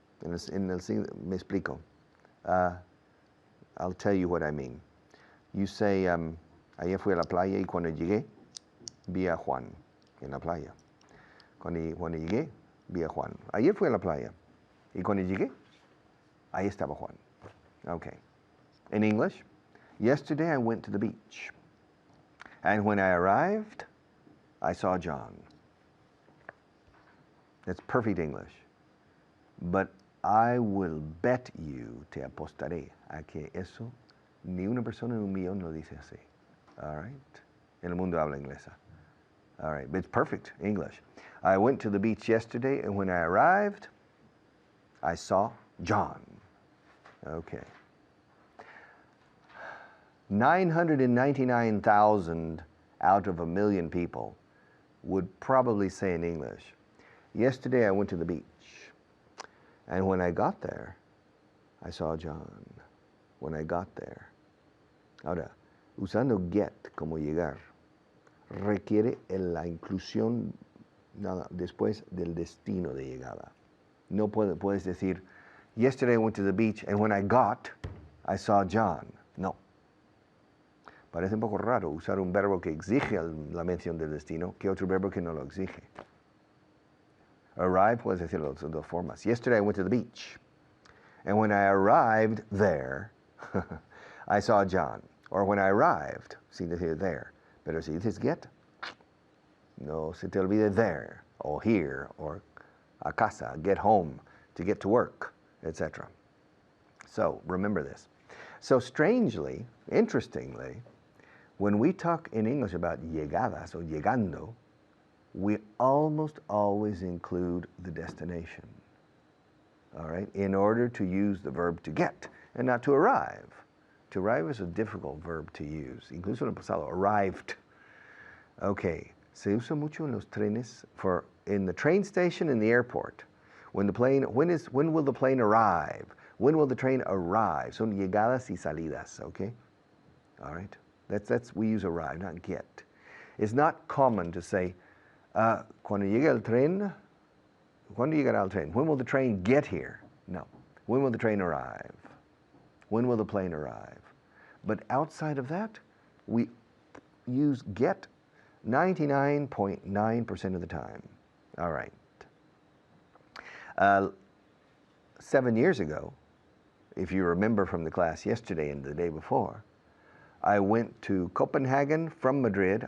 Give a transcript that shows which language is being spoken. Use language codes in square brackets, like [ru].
[es] Me explico. [en] I'll tell you what I mean. You say, [es] ayer fui a la playa y cuando llegué, vi a Juan en la playa. Cuando llegué, vi a Juan. Ayer fui a la playa y cuando llegué, ahí estaba Juan. [en] Okay. In English, yesterday I went to the beach. And when I arrived, I saw John. That's perfect English. But I will bet you, [es] te apostaré, a que eso ni una persona en un millón lo dice así. [en] All right? [es] En el mundo habla inglesa. [en] All right, but it's perfect English. I went to the beach yesterday, and when I arrived, I saw John. Okay. 999,000 out of 1,000,000 people would probably say in English, yesterday I went to the beach, and when I got there, I saw John. When I got there. [es] Ahora, usando get como llegar, requiere la inclusión nada después del destino de llegada. No puedes decir, [en] yesterday I went to the beach, and when I got, I saw John. No. [es] Parece un poco raro usar un verbo que exige la mención del destino que otro verbo que no lo exige. Arrive, puedes decirlo de dos formas. [en] Yesterday I went to the beach, and when I arrived there, I saw John. Or when I arrived, [es] sin decir [en] there. [es] Pero si dices [en] get, [es] no se te olvide [en] there, or here, or [es] a casa, [en] get home, to get to work, etc. So remember this. So strangely, interestingly, when we talk in English about llegando, we almost always include the destination. all right, in order to use the verb to get and not to arrive. To arrive is a difficult verb to use. [es] Incluso en el pasado, [en] arrived. Okay, [es] se usa mucho en los trenes [en] in the train station and the airport. When will the plane arrive? When will the train arrive? [es] Son llegadas y salidas, [en] okay? All right, we use arrive, not get. It's not common to say, [es] cuando llegue el tren, ¿cuándo llegará el tren? [en] When will the train get here? No. When will the train arrive? When will the plane arrive? But outside of that, we use get 99.9% of the time. All right. 7 years ago, if you remember from the class yesterday and the day before, I went to Copenhagen from Madrid.